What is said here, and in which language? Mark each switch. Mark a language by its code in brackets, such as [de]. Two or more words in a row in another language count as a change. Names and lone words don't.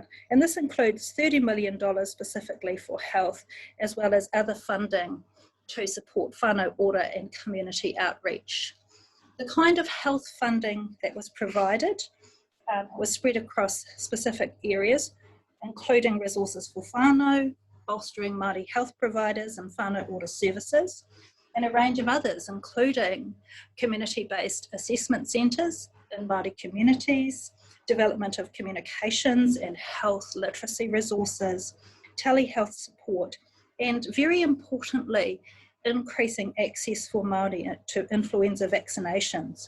[en] And this includes $30 million specifically for health, as well as other funding to support whānau ora and community outreach. The kind of health funding that was provided was spread across specific areas, including resources for whānau, bolstering Māori health providers and whānau ora services, and a range of others, including community-based assessment centres in Māori communities, development of communications and health literacy resources, telehealth support, and very importantly, increasing access for Māori to influenza vaccinations.